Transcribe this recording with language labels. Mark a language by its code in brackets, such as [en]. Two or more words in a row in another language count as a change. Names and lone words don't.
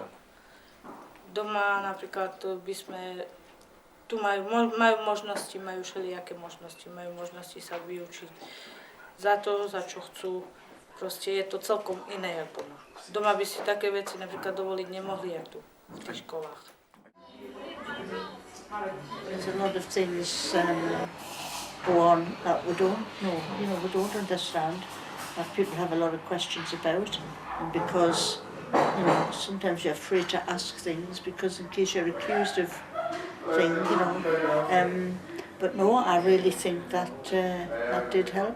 [sk] Doma napríklad by sme, tu majú možnosti, majú všelijaké možnosti, majú možnosti sa vyučiť za to, za čo chcú. Proste je to celkom iné ako doma. Doma by si také veci napríklad dovoliť nemohli, jak tu, v tých školách. [en] There's a lot of things go on that we don't know, we don't understand, that people have a lot of questions about, and because, sometimes you're afraid to ask things because in case you're accused of things, but no, I really think that that did help.